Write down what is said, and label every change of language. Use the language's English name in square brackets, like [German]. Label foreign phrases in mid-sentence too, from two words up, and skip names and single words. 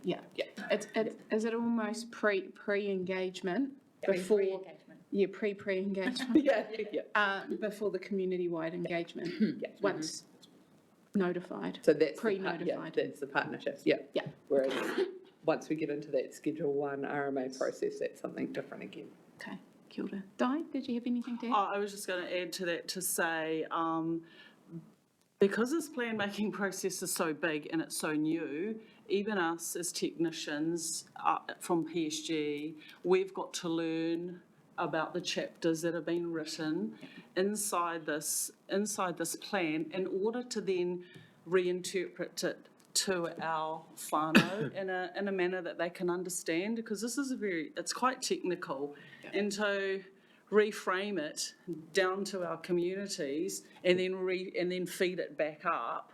[English] Is it almost pre-engagement before? Pre-engagement. Before the community-wide engagement. Once notified. So that's pre-notified. that's the partnerships. Whereas once we get into that Schedule 1 RMA process, that's something different again. Okay, [Māori] kia ora. [English] Di, did you have anything to add? I was just going to add to that to say, because this plan-making process is so big and it's so new, even us as technicians from PSG, we've got to learn about the chapters that have been written inside this plan in order to then reinterpret it to our whānau in a manner that they can understand, because this is it's quite technical, and to reframe it down to our communities and then feed it back up.